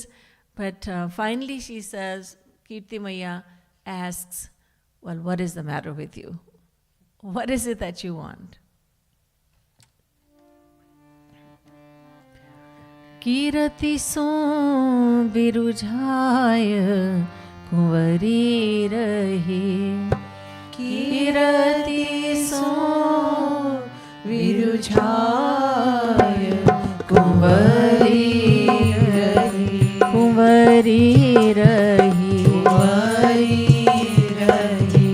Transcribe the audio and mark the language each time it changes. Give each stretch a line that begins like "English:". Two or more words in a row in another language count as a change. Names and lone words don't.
English: But finally she says, Kirti Maya asks, well, what is the matter with you? What is it that you want?
Braj: Kirati so birujhaya kunvari rahi. Kirati so birujhaya kunvari rahi. Kunvari rahi. Kunvari rahi.